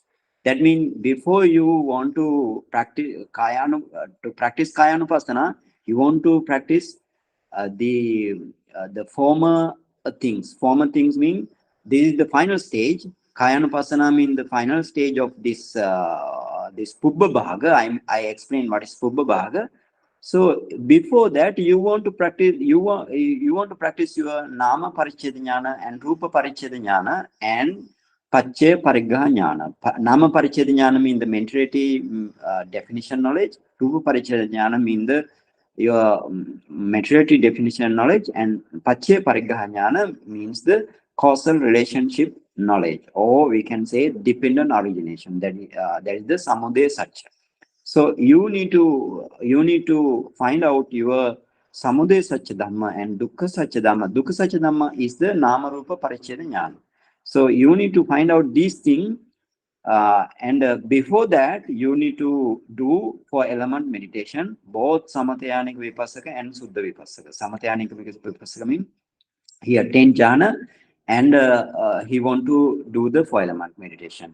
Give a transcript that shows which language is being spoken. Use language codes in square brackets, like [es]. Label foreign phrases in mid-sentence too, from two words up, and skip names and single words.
[en] That means before you want to practice Kayanupassana, you want to practice the former things. Former things mean this is the final stage. Kayanupassana means the final stage of this [pi] Pubbha Bhaga. [en] I explain what is [pi] Pubbha Bhaga. [en] So before that, you want to practice your [pi] Nama Paricheda Jnana [en] and [pi] Rupa Paricheda Jnana [en] and [pi] Paccaya Pariggaha Jnana. Nama Paricheda Jnana [en] means the mentality definition knowledge. [pi] Rupa Paricheda Jnana [en] means the your maturity definition knowledge, and [pi] Paccaya Pariggaha Jnana [en] means the causal relationship knowledge, or we can say dependent origination. That is the [pi] Samudaya Satya. [en] So you need to find out your [pi] Samudaya Satya Dhamma [en] and [pi] Dukkha Satya Dhamma. Dukkha Satya Dhamma [en] is the [pi] Nama Rupa Paricheda Jnana. [en] So you need to find out these things. And before that, you need to do for element meditation, both [pi] Samatyanika Vipassaka [en] and [pi] Suddha Vipassaka. Samatyanika Vipassaka [en] means he attained jhana and he want to do the 4 element meditation.